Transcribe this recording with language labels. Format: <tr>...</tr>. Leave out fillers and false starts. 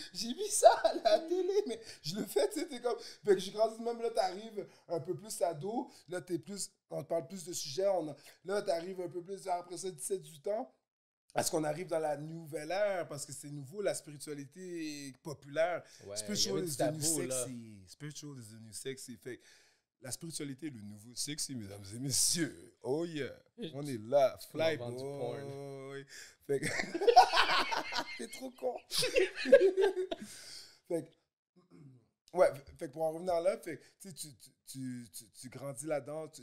<fr>J'ai vu ça à la télé, mais je le fais, tu sais, t'es comme... Fait que j'ai grandi même, là, t'arrives un peu plus ado. Là, on te parle plus de sujets. Là, t'arrives un peu plus, après ça, 17-18 ans. Parce qu'on arrive dans la nouvelle ère, parce que c'est nouveau, la spiritualité est populaire. Ouais,</fr> <en>Spiritual is the new sexy. Spiritual is the new sexy.</en> <fr>Fait la spiritualité est le nouveau sexy, mesdames et messieurs.</fr> <en>Oh yeah,</en> <fr>on est là.</fr> <en>Fly boy.</en> <fr>Fait que... T'es trop con. Fait que... Ouais, fait que pour en revenir là, fait que, tu grandis là-dedans.</fr>